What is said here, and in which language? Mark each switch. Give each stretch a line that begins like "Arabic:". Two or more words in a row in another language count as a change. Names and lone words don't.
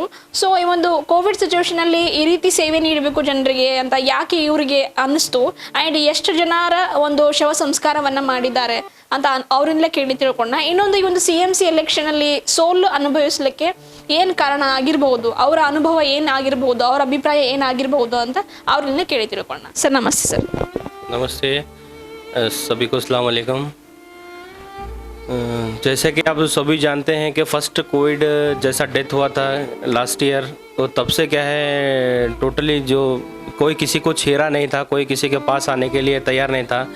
Kannada: ಸೊ ಈ ಒಂದು
English: covid situation
Kannada: ಅಲ್ಲಿ ಈ ರೀತಿ ಸೇವೆ ನೀಡಬೇಕು ಜನರಿಗೆ ಅಂತ ಯಾಕೆ ಇವರಿಗೆ ಅನ್ನಿಸ್ತು, ಅಂಡ್ ಎಷ್ಟು ಜನರ ಒಂದು ಶವ ಸಂಸ್ಕಾರವನ್ನ ಮಾಡಿದ್ದಾರೆ ಅಂತ ಅವರಿಂದಲೇ ಕೇಳಿ ತಿಳ್ಕೊಂಡ. ಇನ್ನೊಂದು ಈ ಒಂದು CMC ಎಲೆಕ್ಷನ್ ಅಲ್ಲಿ ಸೋಲು ಅನುಭವಿಸಲಿಕ್ಕೆ ಏನು ಕಾರಣ ಆಗಿರಬಹುದು, ಅವರ ಅನುಭವ ಏನಾಗಿರಬಹುದು, ಅವರ ಅಭಿಪ್ರಾಯ ಏನಾಗಿರಬಹುದು ಅಂತ ಅವರಿಂದ ಕೇಳಿ ತಿಳ್ಕೊಂಡ. ಸರ್ ನಮಸ್ತೆ.
Hindi: सर नमस्ते, सभी को
Arabic: السلام عليكم.
Hindi: जैसे कि आप सभी जानते हैं कि
English: first covid
Hindi: जैसा डेथ हुआ था
English: last year,
Hindi: तो तब से क्या है टोटली जो कोई किसी को छेड़ा नहीं था, कोई किसी के पास आने के लिए तैयार नहीं था।